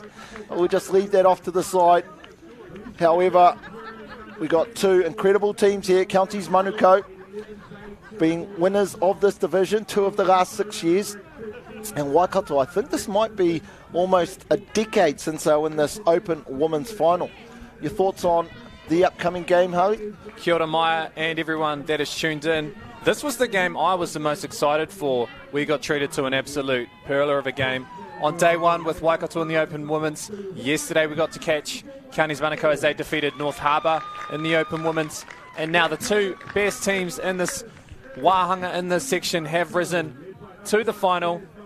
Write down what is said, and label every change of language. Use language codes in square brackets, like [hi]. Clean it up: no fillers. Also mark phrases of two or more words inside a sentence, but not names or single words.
[en] We'll just leave that off to the side. However, we got 2 incredible teams here. Counties MANUKAU being winners of this division 2 of the last 6 years. And WAIKATO, I think this might be almost a decade since they won this Open Women's final. Your thoughts on the upcoming game, Harley? [mi] Kia ora [en] Maya and everyone that is tuned in. This was the game I was the most excited for. We got treated to an absolute pearler of a game. On day 1 with WAIKATO in the Open Women's. Yesterday we got to catch Counties MANUKAU as they defeated North Harbour in the Open Women's. And now the 2 best teams in this wahanga in this section have risen to the final.